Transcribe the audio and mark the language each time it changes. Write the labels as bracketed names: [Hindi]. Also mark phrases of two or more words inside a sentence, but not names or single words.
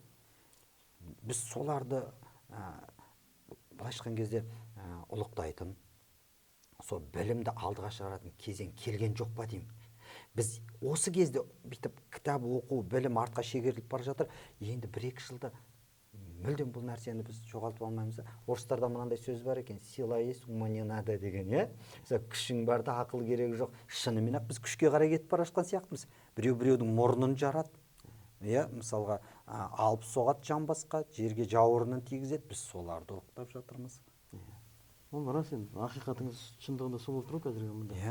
[Kazakh] Біз соларды былайша айтқан кезде ұлықтайтын, сол білімді алдыға шығаратын кезең келген жоқ па деймін. Біз осы кезде бүйтіп кітап оқу, білім артқа шегеріліп бара жатыр. Енді 1-2 жылда мүлдем бұл нәрсені біз жоғалтып алмаймыз. Орыстарда мынандай сөз бар екен, [Russian] сила есть, ума не надо [Kazakh] деген, күшің барда ақыл керегі жоқ. Шынымен-ақ біз күшке қарай кетіп бара жатқан сияқтымыз. Біреудің мұрнын жарады. Мысалға алып соғады жамбасқа, жерге жауырынын тигізеді. Біз соларды оқытып жатырмыз. Ол рас енді, ақиқатыңыз шындығында сол болып тұр қазіргі мұнда.